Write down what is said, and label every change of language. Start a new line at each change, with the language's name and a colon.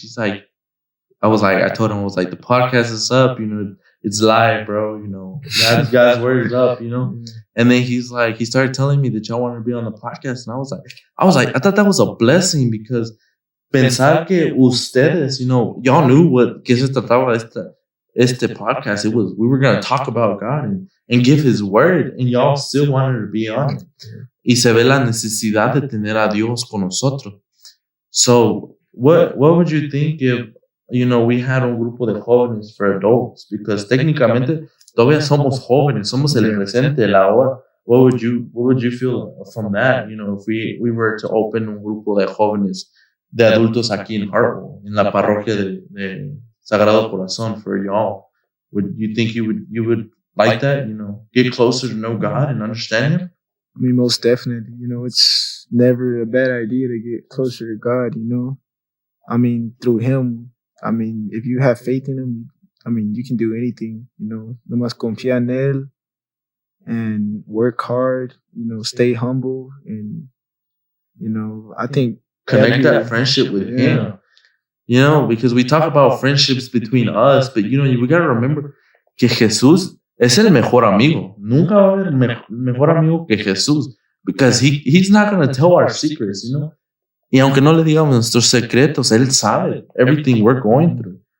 English: He's like, I told him, I was like, the podcast is up, it's live, bro, God's word is up, And then he started telling me that y'all want to be on the podcast. And I was like, I thought that was a blessing, because
Spanish: pensar que ustedes,
English: y'all knew
Spanish: que se trataba este podcast.
English: We were going to talk about God and give his word, and y'all still wanted to be on it.
Spanish: Y se ve la necesidad de tener a Dios con nosotros.
English: So, what would you think if, we had
Spanish: un grupo de jóvenes
English: for adults? Because
Spanish: técnicamente todavía somos jóvenes, somos el presente, el ahora.
English: What would you feel from that? If we were to open
Spanish: un grupo de jóvenes, de adultos aquí en Hartwell, en la parroquia de Sagrado Corazón
English: for y'all, would you think you would like that? Get closer to know God and understand Him. I mean, most definitely. It's never a bad idea to get closer to God. I mean, through Him. I mean, if you have faith in Him, I mean, you can do anything.
Spanish: Nomás confía en Él
English: and work hard. Stay humble, and I think connect that friendship with Him. Because we talk about friendships between us, but we gotta remember
Spanish: que Jesús es el mejor amigo. Nunca va a haber mejor amigo que Jesús,
English: because he's not gonna tell our secrets,
Spanish: Y aunque no le digamos nuestros secretos, él sabe
English: everything we're going through.